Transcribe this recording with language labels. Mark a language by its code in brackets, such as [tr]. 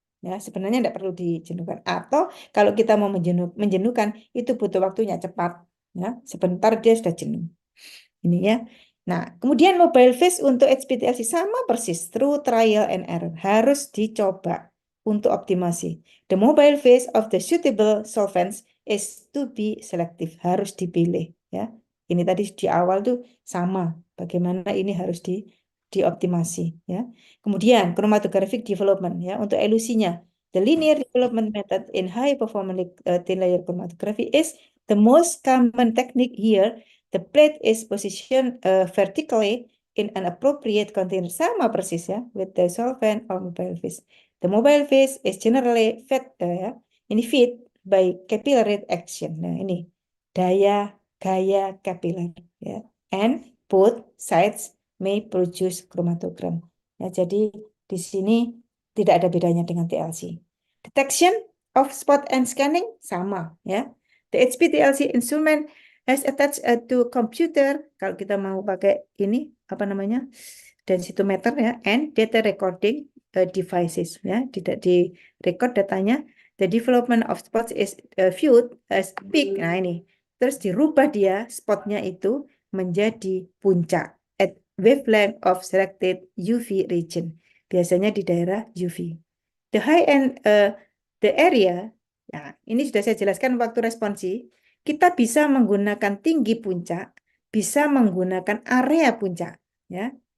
[id] Ya, sebenarnya enggak perlu dijenuhkan. Atau kalau kita mau menjenuhkan itu butuh waktunya cepat ya. Sebentar dia sudah jenuh. Ini ya. Nah, kemudian mobile phase untuk HPLC sama persis, [en] through trial and error. [id] Harus dicoba untuk optimasi. [en] The mobile phase of the suitable solvents is to be selective. [id] Harus dipilih. Ya. Ini tadi di awal tuh sama. Bagaimana ini harus dioptimasi. Ya. Kemudian chromatographic development ya untuk elusinya. [en] The linear development method in high performance thin layer chromatography is the most common technique here. The plate is positioned vertically in an appropriate container, [id] sama persis ya, [en] with the solvent or mobile phase. The mobile phase is generally fed, ini feed by capillary action. [id] Nah ini gaya capillary ya. [en] And both sides may produce chromatogram. [id] Ya, jadi di sini tidak ada bedanya dengan TLC. [en] Detection of spot and scanning [id] sama ya. [en] The HPTLC instrument has attached to computer. [id] Kalau kita mau pakai ini apa namanya densitometer ya, [en] and data recording devices [id] ya, tidak di record datanya. [en] The development of spots is viewed as peak. [id] Nah ini terus dirubah dia spotnya itu menjadi puncak [en] at wavelength of selected UV region. [id] Biasanya di daerah UV. [en] The high end the area. [id] Nah, ini sudah saya jelaskan waktu responsi. Kita bisa menggunakan tinggi puncak, bisa menggunakan area puncak, ya.